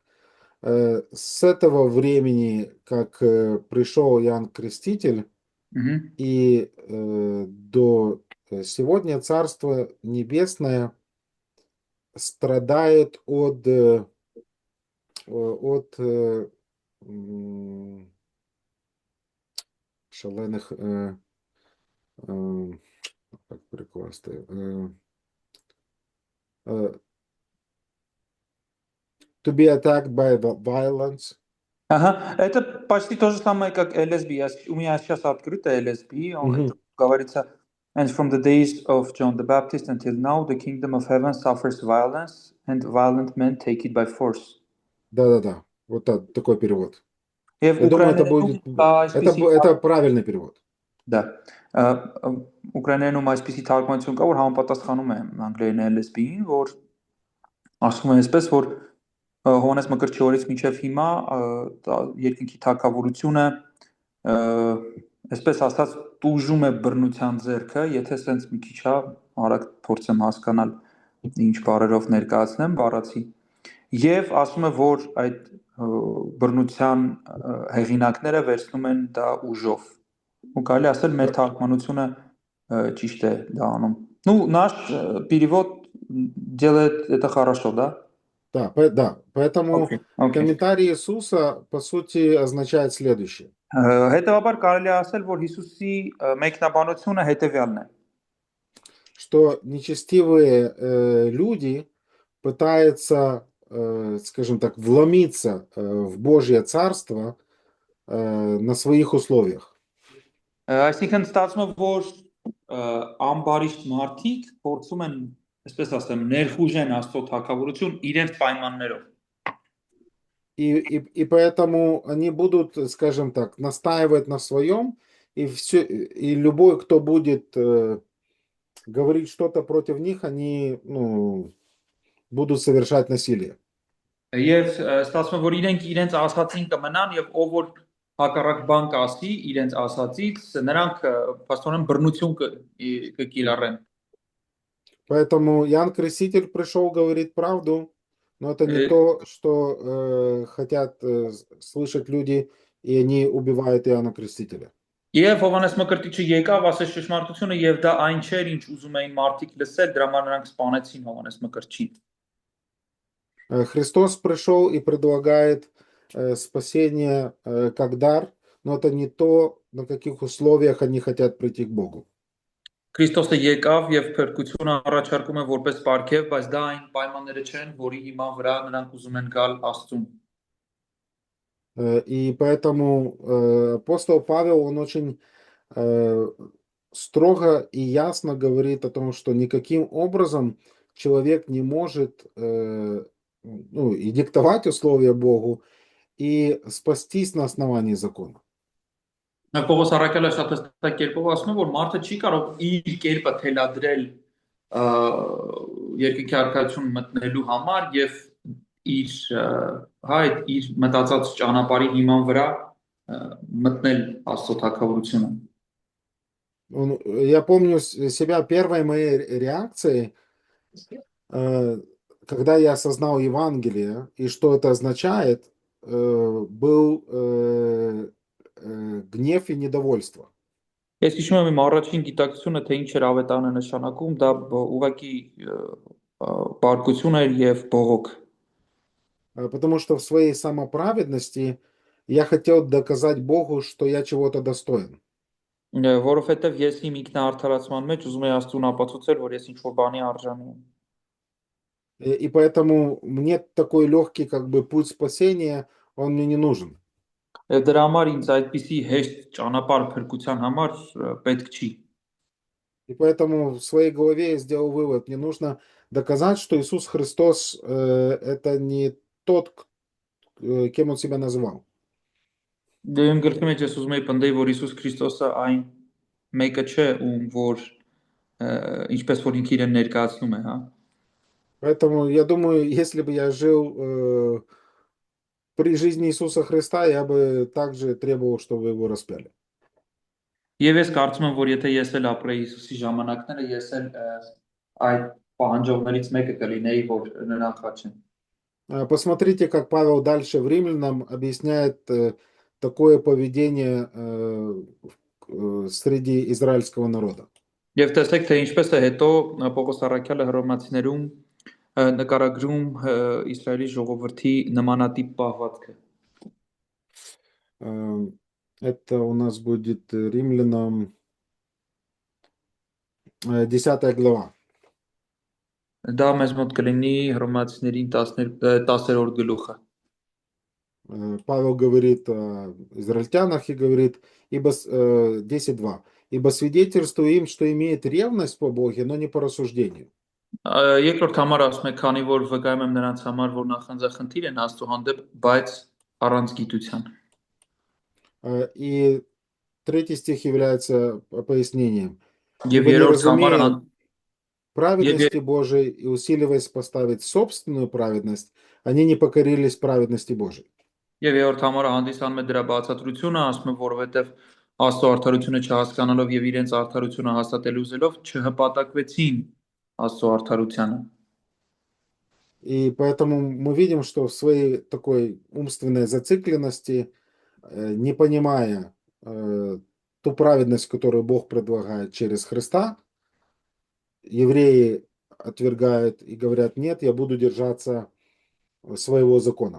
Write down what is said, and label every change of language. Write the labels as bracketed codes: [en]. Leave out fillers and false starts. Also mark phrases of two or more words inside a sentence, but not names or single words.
[ru] С этого времени, как пришел Иоанн Креститель, и до сегодня Царство Небесное страдает от [uk] шаленых, как перекласти, [en] to be attacked by violence. [ru] Ага, это почти то же самое, как LSB. У меня сейчас открыто LSB. Это говорится, [en] and from the days of John the Baptist until now, the kingdom of heaven suffers violence, and violent men take it by force. [ru] Да. Вот такой перевод. Я думаю, это будет... Это правильный перевод. Да. [hy] Ուկրաինայում այսպիսի թարգմանություն կա, որ համապատասխանում է անգլերեն LSB-ին, որ ասում է այսպես, որ Հովհաննես Մկրտչյորից մինչև հիմա երկնքի թագավորությունը այսպես ասած տուժում է բռնության ձեռքը, եթե սենց մի քիչ արագ փորձեմ հասկանալ ինչ բառերով ներկայացնեմ, բառացի։ Եվ ասում է, որ այդ բռնության հեղինակները վերցնում են դա ուժով։ Ու կարելի ասել մեր թարգմանությունը ճիշտ է դա անում։ [ru] Ну, наш перевод делает это хорошо, да? Да, поэтому комментарий Иисуса, по сути, означает следующее. [hy] Հետևաբար կարելի ասել, որ Հիսուսի մեկնաբանությունը հետևյալն է. [ru] Что нечестивые люди пытаются, скажем так, вломиться в Божье Царство на своих условиях. [hy] Այսինքն ստացվում է, որ ամբարիշտ մարդիկ փորձում են այսպես ասեմ, ներխուժեն Աստծո թագավորություն իրենց պայմաններով։ [ru] И поэтому они будут, скажем так, настаивать на своем, и любой, кто будет говорить что-то против них, они будут совершать насилие. [hy] Եվ ստացվում է, որ իրենց ասացին կմնան եւ ով որ հակառակ բան կասի իրենց ասացից, նրանք փաստորեն բռնություն կկիրառեն։ [ru] Поэтому Иоанн Креститель пришел говорить правду, но это не то, что хотят слышать люди, и они убивают Иоанна Крестителя. [hy] Եվ Հովհաննես Մկրտիչը եկավ, ասեց ճշմարտությունը եւ դա այն չէր, ինչ ուզում էին մարդիկ լսել, դրա համար նրանք սպանեցին Հովհաննես Մկրտչին։ [ru] Христос пришел и предлагает спасение как дар, но это не то, на каких условиях они хотят прийти к Богу. [hy] Քրիստոսը եկավ եւ փրկությունը առաջարկում է որպես պարգև, բայց դա այն պայմանները չեն, որի հիման վրա նրանք ուզում են գալ Աստծուն։ [ru] И поэтому апостол Павел, он очень строго и ясно говорит о том, что никаким образом человек не может и диктовать условия Богу, и спастись на основании закона. [hy] Պողոս առաքյալը շատ հստակ կերպով ասում է, որ մարդը չի կարող իր կերպը թելադրել երկնքի արքայություն մտնելու համար եւ իր մտածած ճանապարհի հիման վրա մտնել Աստծո թագավորությունը։ [ru] Я помню себя первой моей реакцией, когда я осознал Евангелие и что это означает, был гнев и недовольство. [hy] Ես հիշում եմ իմ առաջին գիտակցությունը, թե ինչ էր ավետարանը նշանակում, դա ուղղակի բարկություն էր եւ բողոք։ [ru] Потому что в своей самоправедности я хотел доказать Богу, что я чего-то достоин. [hy] Որովհետեւ ես իմ ինքնաարդարացման մեջ ուզում եի Աստծուն ապացուցել, որ ես ինչ-որ բանի արժանի եմ։ [ru] И поэтому мне такой легкий путь спасения, он мне не нужен. [hy] Եվ դրա համար ինձ այդպիսի հեշտ ճանապարհ փրկության համար պետք չի։ [ru] И поэтому в своей голове я сделал вывод: мне нужно доказать, что Иисус Христос это не тот, кем он себя назвал. [hy] Դեմ գլխի մեջ ես ուզում եի պնդեի, որ Հիսուս Քրիստոսը այն մեկը չէ, ում որ ինչպես որ ինքը իրեն ներկայացնում է, հա։ [ru] Поэтому я думаю, если бы я жил при жизни Иисуса Христа, я бы также требовал, чтобы его распяли. [hy] Եվ ես կարծում եմ, որ եթե ես էլ ապրեի Հիսուսի ժամանակները, ես էլ այդ պահանջողներից մեկը կլինեի, որ նրան խաչեն։ [ru] Посмотрите, как Павел дальше в Римлянам объясняет такое поведение среди израильского народа. [hy] Եվ տեսեք, թե ինչպես է հետո Պողոս առաքյալը հռոմացիներում նկարագրում Իսրայելի ժողովրդի նմանատիպ պահվածքը։ [ru] Это у нас будет Римлянам 10 глава. [hy] Դա մեզ մոտ կլինի հռոմացիներին 10-րդ գլուխը։ [ru] Павел говорит о израильтянах и говорит, 10:2. Ибо свидетельствую им, что имеет ревность по Боге, но не по рассуждению. [hy] Երկրորդ համար ասում է, քանի որ վկայում եմ նրանց համար, որ նախանձախնդիր են Աստծո հանդեպ, բայց առանց գիտության։ [ru] И 3 стих является пояснением. [hy] Եվ [ru] Ибо не [hy] երրորդ [ru] разумея [hy] համարը [ru] праведности Божией и усиливаясь поставить собственную праведность, они не покорились праведности Божией. [hy] Եվ երրորդ համարը հանդիսանում է դրա բացատրությունը, ասում է, որովհետև Աստծո արդարությունը չհասկանալով եւ իրենց արդարությունը հաստատել ուզելով չհպատակվեցին Աստծո արդարությանը։ [ru] И поэтому мы видим, что в своей такой умственной зацикленности, не понимая ту праведность, которую Бог предлагает через Христа, евреи отвергают и говорят: нет, я буду держаться своего закона.